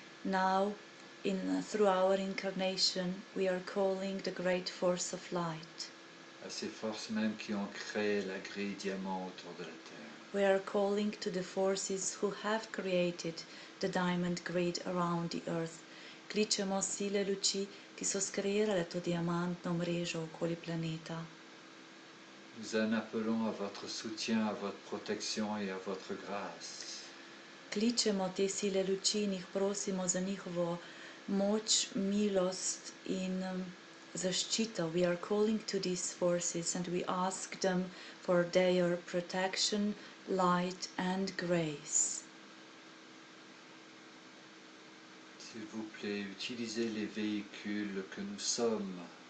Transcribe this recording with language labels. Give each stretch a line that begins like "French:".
English: Now, through our incarnation, we are calling the great force of light.
French: À ces forces mêmes qui ont créé la grille diamant autour de la terre.
English: We are calling to the forces who have created the diamond grid around the earth.
Slovenian: Kličemo sile luči, ki so skreirale to diamantno mrežo okoli planeta.
French: Nous en appelons à votre soutien, à votre protection et à votre grâce.
Slovenian: Kličemo te sile luči in jih prosimo za njihovo moč, milost in zaščito.
English: We are calling to these forces and we ask them for their protection, light and grace.
French: S'il vous plaît, utilisez les véhicules que nous sommes.